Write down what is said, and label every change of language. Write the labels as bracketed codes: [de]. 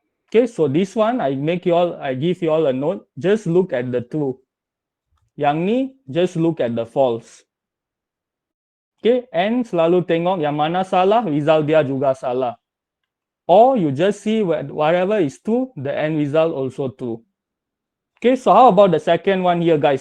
[en] Okay, so this one, I give you all a note, just look at the true. [ms] Yang ni, [en] just look at the false. [ms] Okay, N selalu tengok yang mana salah, result dia juga salah. [en] Or you just see whatever is true, the end result also true. Okay, so how about the second one here, guys?